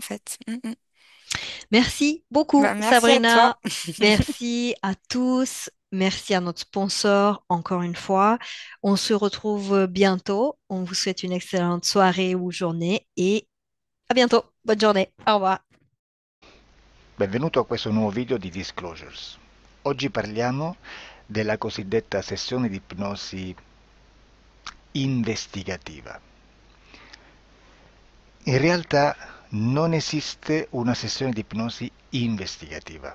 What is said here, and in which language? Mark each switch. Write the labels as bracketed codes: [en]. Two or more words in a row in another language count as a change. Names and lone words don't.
[fr] ça en fait. Mm. Merci beaucoup, Bah, merci à toi. Sabrina. Merci à tous. Merci à notre sponsor, encore une fois. On se retrouve bientôt. On vous souhaite une excellente soirée ou journée et à bientôt. Bonne journée. Au revoir. [it] Benvenuto a questo nuovo video di Disclosures. Oggi parliamo della cosiddetta sessione di ipnosi investigativa. In realtà non esiste una sessione di ipnosi investigativa.